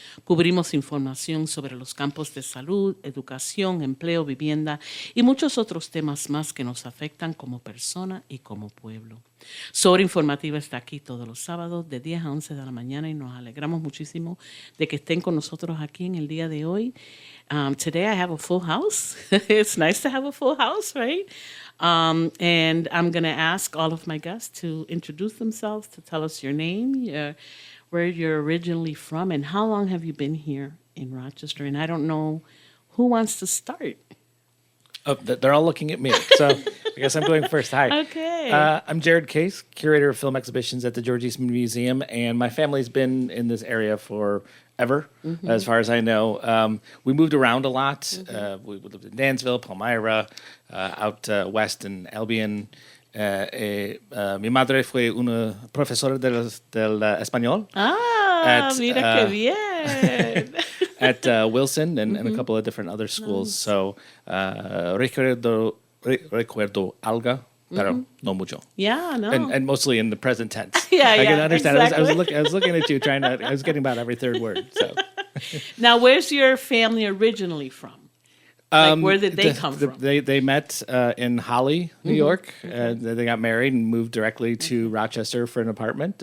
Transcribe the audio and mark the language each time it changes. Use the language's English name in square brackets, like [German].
[Spanish] Cubrimos información sobre los campos de salud, educación, empleo, vivienda y muchos otros temas más que nos afectan como persona y como pueblo. Su hora informativa está aquí todos los sábados de 10 a 11 de la mañana y nos alegramos muchísimo de que estén con nosotros aquí en el día de hoy. [English] Today I have a full house. It's nice to have a full house, right? And I'm going to ask all of my guests to introduce themselves, to tell us your name, where you're originally from, and how long have you been here in Rochester? And I don't know who wants to start. Oh, they're all looking at me, so I guess I'm going first. Hi. Okay. I'm Jared Case, curator of film exhibitions at the George Eastman Museum, and my family's been in this area forever, as far as I know. We moved around a lot. We lived in Dansville, Palmyra, out west in Albion. [Spanish] Mi madre fue una profesora del español. Mira qué bien. [English] At Wilson and a couple of different other schools. Nice. [Spanish] So recuerdo algo, pero no mucho. [English] Yeah, no. And mostly in the present tense. I can understand. Exactly. I was looking at you, I was getting about every third word. So. Now, where's your family originally from? Like, where did they come from? They met in Holly, New York. They got married and moved directly to Rochester for an apartment.